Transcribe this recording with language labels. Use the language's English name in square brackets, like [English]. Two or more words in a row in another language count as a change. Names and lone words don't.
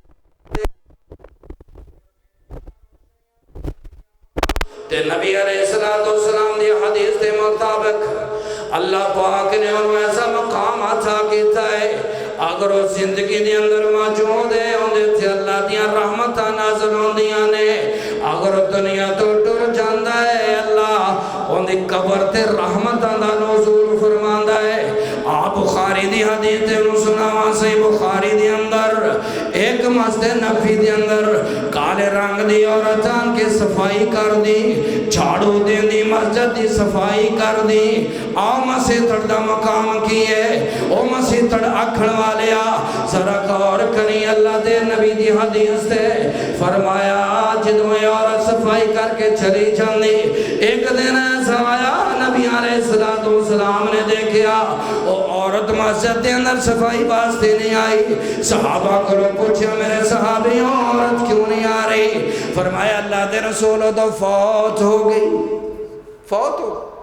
[Punjabi] تے نبی [Arabic] علیہ السلام [Punjabi] دی حدیث دے مطابق اللہ پاک نے انہوں ایسا مقام عطا کیتا ہے اگر وہ زندگی دے اندر موجود ہے اندے تھے اللہ دیاں رحمتاں نازل ہوندیاں نے اگر دنیا تو ٹر جاندہ ہے اللہ اندے قبر تے رحمتاں دا نزول فرماندہ ہے آپ بخاری دی حدیث تے سناواں صحیح بخاری دی اندر ایک مسجد نبی دی اندر کالے رنگ دی عورتاں کے صفائی کر دی جھاڑو دین دی مسجد دی صفائی کر دی آؤ مسجد تڑ دا مقام کی ہے او مسجد تڑ اکھڑ والیا ذرا غور کریں اللہ دے نبی دی حدیث تے فرمایا جدوں عورت صفائی کر کے چلی جاندی ایک دن ایسا آیا نبی [Arabic] علیہ السلام [Punjabi] نے دیکھیا او عورت مسجد دے اندر صفائی واسطے نہیں آئی صحابہ کرو پوچھا میرے صحابیوں عورت کیوں نہیں آ رہی فرمایا اللہ دے رسول تو فوت ہو گئی فوت ہو